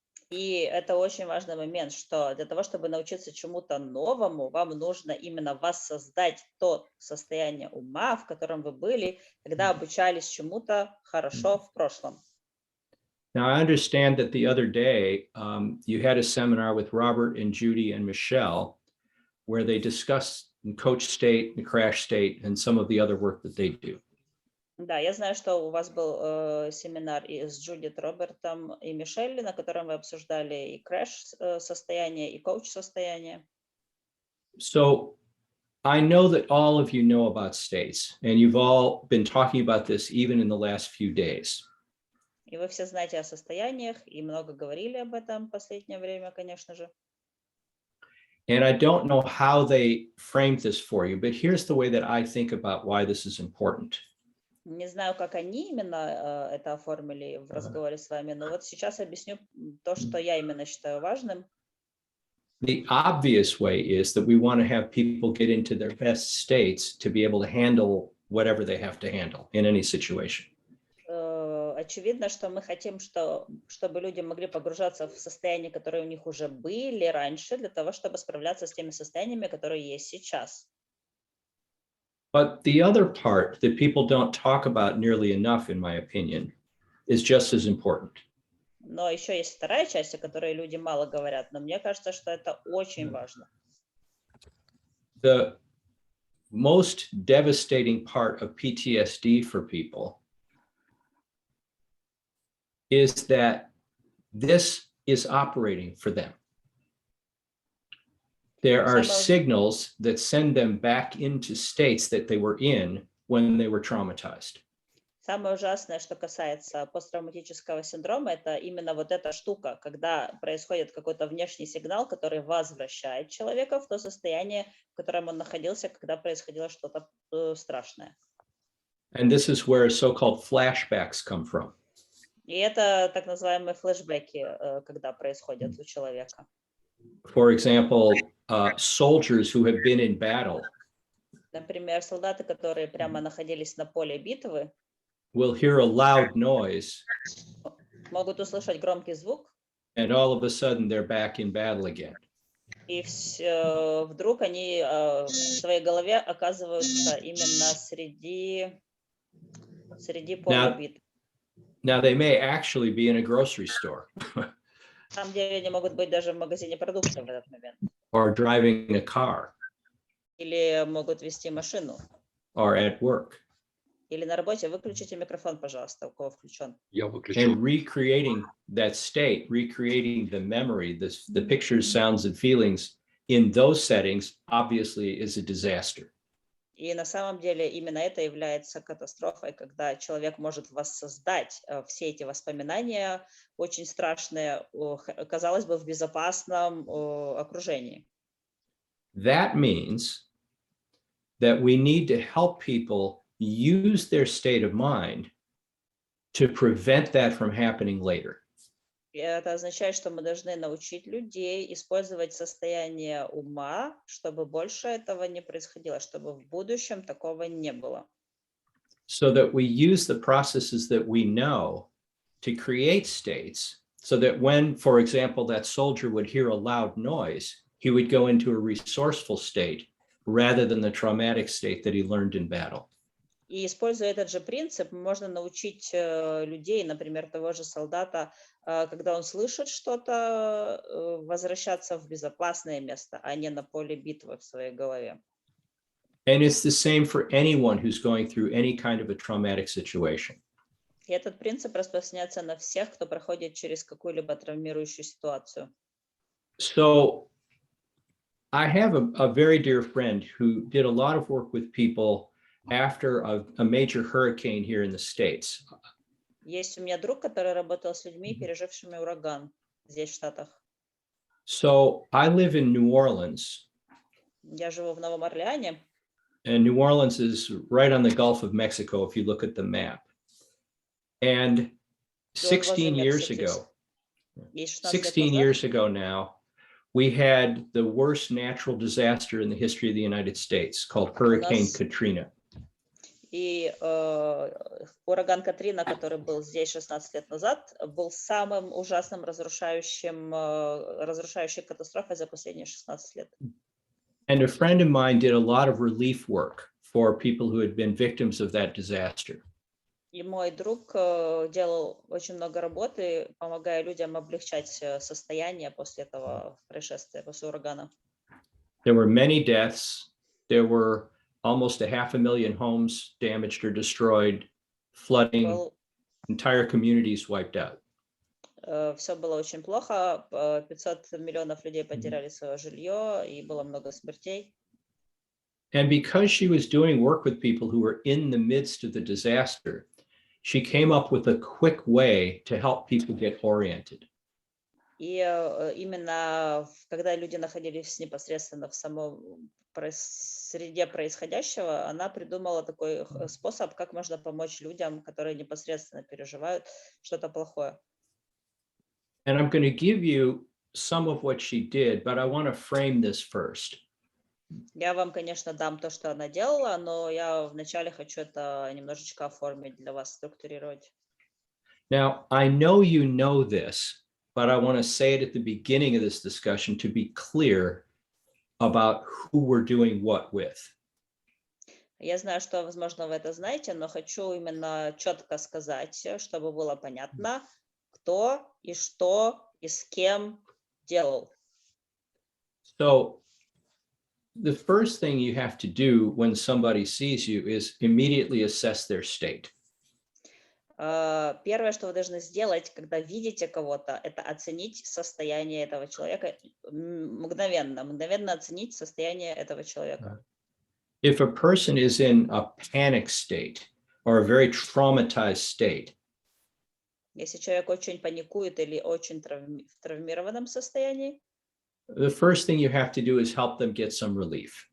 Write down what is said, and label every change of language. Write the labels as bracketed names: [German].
[Russian] И это очень важный момент, что для того, чтобы научиться чему-то новому, вам нужно именно воссоздать то состояние ума, в котором вы были, когда обучались чему-то хорошо в прошлом. [English] Now, I understand that the other day you had a seminar with Robert and Judy and Michelle where they discussed and coach state and crash state and some of the other work that they do. [Russian] Да, я знаю, что у вас был семинар и с Джудит Робертом и Мишель, на котором вы обсуждали и крэш-состояние, и коуч-состояние. [English] So I know that all of you know about states, and you've all been talking about this even in the last few days. [Russian] И вы все знаете о состояниях, и много говорили об этом в последнее время, конечно же. [English] And I don't know how they framed this for you, but here's the way that I think about why this is important. [Russian] Не знаю, как они именно это оформили в разговоре с вами, но вот сейчас объясню то, что я именно считаю важным. [English] The obvious way is that we want to have people get into their best states to be able to handle whatever they have to handle in any situation. [Russian] Очевидно, что мы хотим, чтобы люди могли погружаться в состояния, которые у них уже были раньше, для того, чтобы справляться с теми состояниями, которые есть сейчас. [English] But the other part that people don't talk about nearly enough, in my opinion, is just as important. [Russian] Но еще есть вторая часть, о которой люди мало говорят, но мне кажется, что это очень важно. [English] The most devastating part of PTSD for people is that this is operating for them. There are signals that send them back into states that they were in when they were traumatized. [Russian] Самое ужасное, что касается посттравматического синдрома, это именно вот эта штука, когда происходит какой-то внешний сигнал, который возвращает человека в то состояние, в котором он находился, когда происходило что-то страшное. [English] And this is where so-called flashbacks come from. [Russian] И это так называемые флешбеки, когда происходят у человека. [English] For example, soldiers who have been in battle. [Russian] Например, солдаты, которые прямо находились на поле битвы, [English] will hear a loud noise. [Russian] Могут услышать громкий звук. [English] And all of a sudden they're back in battle again. [Russian] И вдруг они в своей голове оказываются именно среди поля битвы. [English] Now they may actually be in a grocery store. [Russian] На самом деле они могут быть даже в магазине продуктов в этот момент. [English] Or driving a car. [Russian] Или могут вести машину. [English] Or at work. [Russian] Или на работе. Выключите микрофон, пожалуйста, у кого включен. Я выключу. [English] And recreating that state, recreating the memory, the pictures, sounds, and feelings in those settings obviously is a disaster. [Russian] И на самом деле именно это является катастрофой, когда человек может воссоздать все эти воспоминания, очень страшные, казалось бы, в безопасном окружении. [English] That means that we need to help people use their state of mind to prevent that from happening later. [Russian] И это означает, что мы должны научить людей использовать состояние ума, чтобы больше этого не происходило, чтобы в будущем такого не было. [English] So that we use the processes that we know to create states, so that when, for example, that soldier would hear a loud noise, he would go into a resourceful state rather than the traumatic state that he learned in battle. [Russian] И используя этот же принцип, можно научить людей, например, того же солдата, когда он слышит что-то, возвращаться в безопасное место, а не на поле битвы в своей голове. [English] And it's the same for anyone who's going through any kind of a traumatic situation. [Russian] И этот принцип распространяется на всех, кто проходит через какую-либо травмирующую ситуацию. [English] So I have a very dear friend who did a lot of work with people after a major hurricane here in the States. [Russian] Есть у меня друг, который работал с людьми, пережившими ураган здесь, в Штатах. [English] So I live in New Orleans. [Russian] Я живу в Новом Орлеане. [English] And New Orleans is right on the Gulf of Mexico, if you look at the map. And 16 years ago now, we had the worst natural disaster in the history of the United States called Hurricane Katrina. [Russian] И ураган Катрина, который был здесь 16 лет назад, был самым ужасным разрушающей катастрофой за последние 16 лет. [English] And a friend of mine did a lot of relief work for people who had been victims of that disaster. [Russian] И мой друг делал очень много работы, помогая людям облегчать состояние после этого происшествия, после урагана. [English] There were many deaths. there were almost 500,000 homes damaged or destroyed, flooding, entire communities wiped out. [Russian] Все было очень плохо, 500 миллионов людей потеряли свое жилье, и было много смертей. [English] And because she was doing work with people who were in the midst of the disaster, she came up with a quick way to help people get oriented. [Russian] И именно когда люди находились непосредственно в самом среде происходящего, она придумала такой способ, как можно помочь людям, которые непосредственно переживают что-то плохое. [English] And I'm going to give you some of what she did, but I want to frame this first. [Russian] Я вам, конечно, дам то, что она делала, но я вначале хочу это немножечко оформить для вас, структурировать. [English] Now, I know you know this, but I want to say it at the beginning of this discussion to be clear about who we're doing what with. [Russian] Я знаю, что, возможно, вы это знаете, но хочу именно четко сказать, чтобы было понятно, кто и что и с кем делал. [English] So the first thing you have to do when somebody sees you is immediately assess their state. [Russian] Первое, что вы должны сделать, когда видите кого-то, это оценить состояние этого человека мгновенно оценить состояние этого человека. [English] If a person is in a panic state or a very traumatized state, [Russian] если человек очень паникует или очень в травмированном состоянии, [English] the first thing you have to do is help them get some relief.